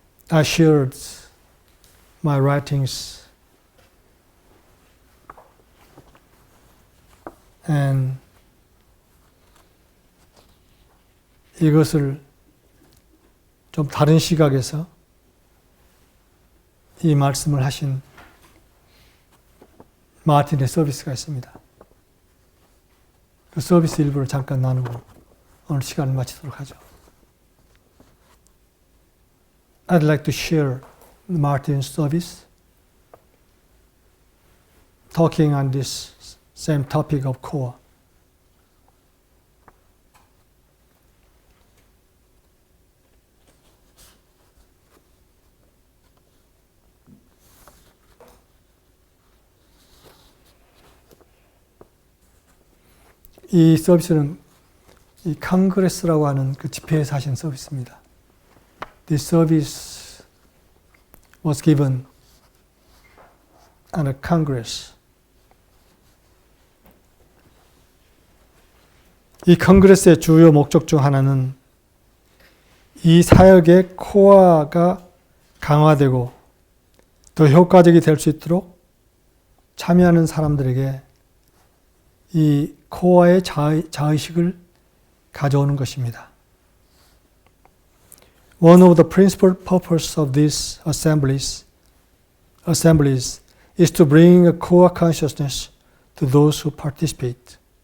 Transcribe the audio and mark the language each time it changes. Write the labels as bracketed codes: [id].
[en] I shared my writings and [ko] 이것을 좀 다른 시각에서 이 말씀을 하신 마틴의 서비스가 있습니다. 그 서비스 일부를 잠깐 나누고 오늘 시간을 마치도록 하죠. [en] I'd like to share Martin's service talking on this same topic of core. [ko] 이 서비스는 이 컨그레스라고 하는 그 집회에서 하신 서비스입니다. [en] This service was given at a congress. [ko] 이 컨그레스의 주요 목적 중 하나는 이 사역의 코어가 강화되고 더 효과적이 될 수 있도록 참여하는 사람들에게 이 코어의 자의식을 가져오는 것입니다. [en] One of the principal purposes of these assemblies is to bring a core consciousness to those who participate.